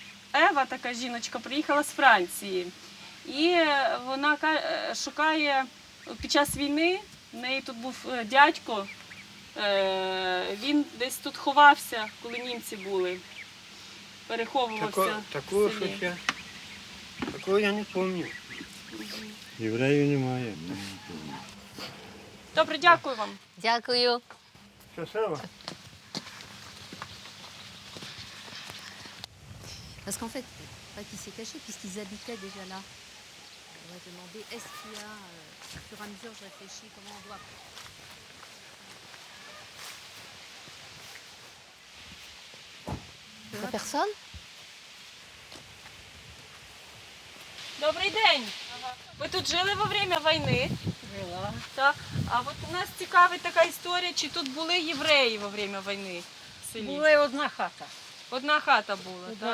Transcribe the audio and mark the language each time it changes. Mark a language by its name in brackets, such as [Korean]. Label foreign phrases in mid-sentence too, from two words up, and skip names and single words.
[Ukrainian] Ева, така жіночка, приїхала з Франції. І вона шукає, під час війни, в неї тут був дядько, він десь тут ховався, коли німці були, переховувався Такого в селі. щось такого я не пам'ятаю. Євреїв немає. Добре, дякую вам. Дякую. Щасливо. [French] Parce qu'en fait, pas qu'il s'est caché, puisqu'ils habitaient déjà là. On va demander, est-ce qu'il y a, au fur et à mesure, je réfléchis, comment on doit... La personne? [Ukrainian] Добрий день. Ви тут жили [Russian] во время [Ukrainian] війни? Жила. Так. А от у нас цікавить така історія, чи тут були євреї [Russian] во время [Ukrainian] війни в селі? Була одна хата. Одна хата була, Одна